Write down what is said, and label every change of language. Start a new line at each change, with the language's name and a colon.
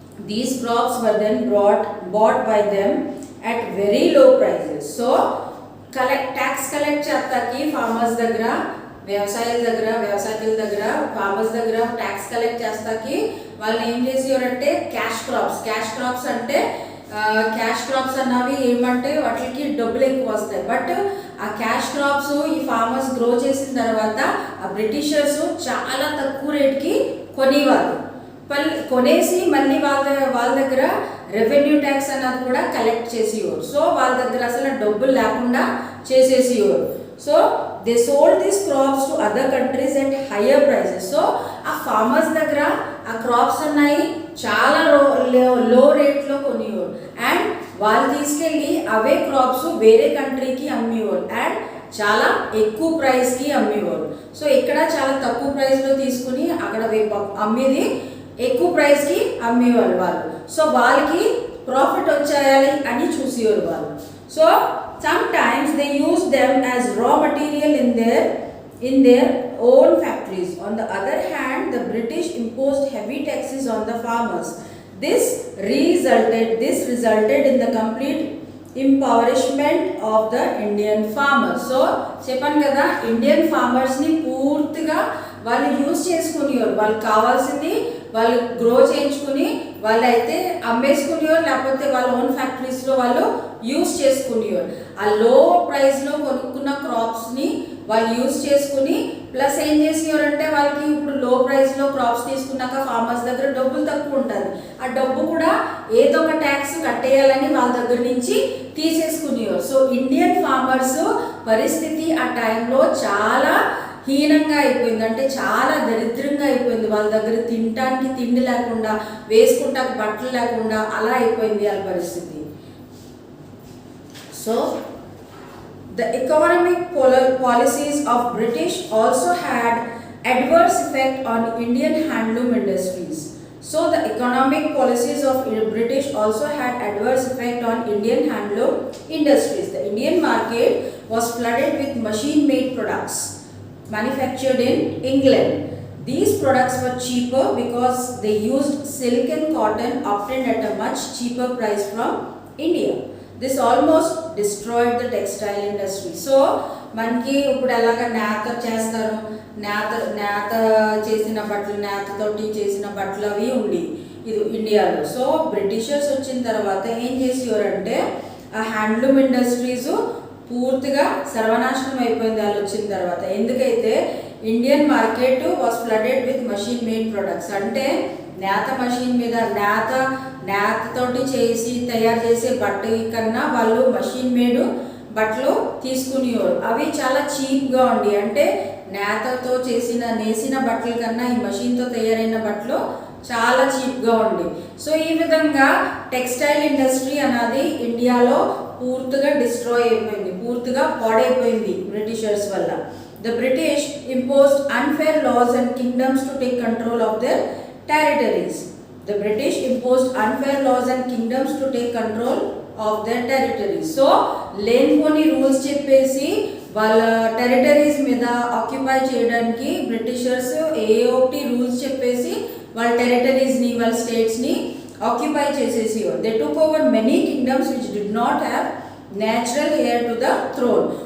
English: These crops were then bought by them at very low prices.
Telugu: So tax collect చేస్తాకి farmers దగ్గర, వ్యవసాయకుల దగ్గర farmers దగ్గర tax collect చేస్తాకి వాళ్ళు ఏం చేసేవారంటే క్యాష్ క్రాప్స్ అంటే క్యాష్ క్రాప్స్ అన్నవి ఏమంటే వాటికి డబ్బులు ఎక్కువ వస్తాయి. బట్ ఆ క్యాష్ క్రాప్స్ ఈ ఫార్మర్స్ గ్రో చేసిన తర్వాత ఆ బ్రిటిషర్స్ చాలా తక్కువ రేట్కి కొనేవారు. కొనేసి మళ్ళీ వాళ్ళ దగ్గర రెవెన్యూ ట్యాక్స్ అన్నది కూడా కలెక్ట్ చేసేవారు. సో వాళ్ళ దగ్గర అసలు డబ్బులు లేకుండా చేసేసేవారు.
English: So they sold these crops to other countries at higher prices.
Telugu: So ఆ ఫార్మర్స్ దగ్గర ఆ క్రాప్స్ ఉన్నాయి చాలా లో రేట్లో కొనేవారు అండ్ వాళ్ళు తీసుకెళ్ళి అవే క్రాప్స్ వేరే కంట్రీకి అమ్మేవారు అండ్ చాలా ఎక్కువ ప్రైస్కి అమ్మేవారు. సో ఇక్కడ చాలా తక్కువ ప్రైస్లో తీసుకుని అక్కడ అమ్మేది ఎక్కువ ప్రైస్కి అమ్మేవాళ్ళు వాళ్ళు. సో వాళ్ళకి ప్రాఫిట్ వచ్చేయాలి అని చూసేవారు వాళ్ళు.
English: So sometimes they use them as raw material in their own factories. On the other hand, the British imposed heavy taxes on the farmers. This resulted in the complete impoverishment of the Indian farmers.
Telugu: So చెప్పాను కదా, Indian ఫార్మర్స్ని పూర్తిగా వాళ్ళు use చేసుకునేవారు. వాళ్ళకి కావాల్సింది వాళ్ళు grow చేయించుకుని వాళ్ళు అయితే అమ్మేసుకునేవారు, లేకపోతే వాళ్ళ ఓన్ ఫ్యాక్టరీస్లో వాళ్ళు యూజ్ చేసుకునేవారు. ఆ లో ప్రైస్లో కొనుక్కున్న క్రాప్స్ని వాళ్ళు యూజ్ చేసుకుని ప్లస్ ఏం చేసేవారంటే వాళ్ళ వాళ్ళకి ఇప్పుడు లో ప్రైస్లో క్రాప్స్ తీసుకున్నాక ఫార్మర్స్ దగ్గర డబ్బులు తక్కువ ఉంటుంది. ఆ డబ్బు కూడా ఏదో ఒక ట్యాక్స్ కట్టేయాలని వాళ్ళ దగ్గర నుంచి తీసేసుకునేవారు. సో ఇండియన్ ఫార్మర్స్ పరిస్థితి ఆ టైంలో చాలా హీనంగా అయిపోయింది, అంటే చాలా దరిద్రంగా అయిపోయింది. వాళ్ళ దగ్గర తినటానికి తిండి లేకుండా, వేసుకుంటానికి బట్టలు లేకుండా అలా అయిపోయింది వాళ్ళ పరిస్థితి.
English: So the economic policies of British also had adverse effect on Indian handloom industries. So the economic policies of British also had adverse effect on Indian handloom industries. The Indian market was flooded with machine-made products manufactured in England. These products were cheaper because they used silk and cotton obtained at a much cheaper price from India. This almost destroyed the textile industry.
Telugu: So మనకి ఇప్పుడు ఎలాగ నేత చేస్తారు, నేత చేసిన బట్టలు, నేతతోటి చేసిన బట్టలు అవి ఉండి ఇది ఇండియాలో. సో బ్రిటిషర్స్ వచ్చిన తర్వాత ఏం చేసేవారంటే ఆ హ్యాండ్లూమ్ ఇండస్ట్రీస్ పూర్తిగా సర్వనాశనం అయిపోయింది వాళ్ళు వచ్చిన తర్వాత.
English: ఎందుకైతే Indian market was flooded with machine made products,
Telugu: అంటే నేత మషిన్ మీద నేతతోటి చేసి తయారు చేసే బట్ట కన్నా వాళ్ళు మషిన్ మేడ్ బట్టలు తీసుకునేవారు. అవి చాలా చీప్గా ఉండి, అంటే నేతతో నేసిన బట్టల కన్నా ఈ మషిన్తో తయారైన బట్టలు చాలా చీప్గా ఉండి. సో ఈ విధంగా టెక్స్టైల్ ఇండస్ట్రీ అనేది ఇండియాలో పూర్తిగా డిస్ట్రాయ్ అయిపోయింది, పూర్తిగా పాడైపోయింది బ్రిటిషర్స్ వల్ల.
English: The British imposed unfair laws and kingdoms to take control of their territories. The British imposed unfair laws and kingdoms to take control of their territories.
Telugu: So లేనిపోని rules చెప్పేసి వాళ్ళ టెరిటరీస్ మీద occupy చేయడానికి Britishers ఒకటి rules చెప్పేసి వాళ్ళ టెరిటరీస్ని, వాళ్ళ స్టేట్స్ని occupy చేసేసేవారు.
English: They took over many kingdoms which did not have natural heir to the throne.